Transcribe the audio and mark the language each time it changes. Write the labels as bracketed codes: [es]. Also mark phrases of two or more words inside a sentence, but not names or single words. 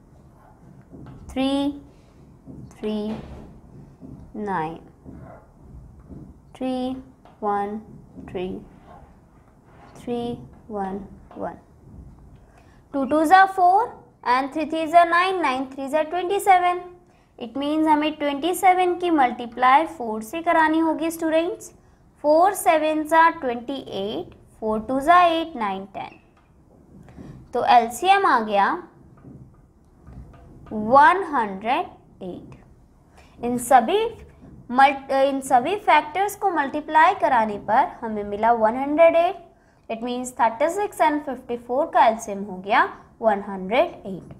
[en] 3 3 9, 3 1 3 3 1 1, 2 2s are 4 and 3 3s are 9, 9 3s are 27। it means [hi] हमें 27 की मल्टीप्लाई 4 से करानी होगी स्टूडेंट्स। [en] 4 7s are 28, 4 2s are 8, 9 10। [hi] तो एलसीएम आ गया 108। इन सभी फैक्टर्स को मल्टीप्लाई कराने पर हमें मिला 108। [en] it means [hi] 36 एंड 54 का एलसीएम हो गया 108।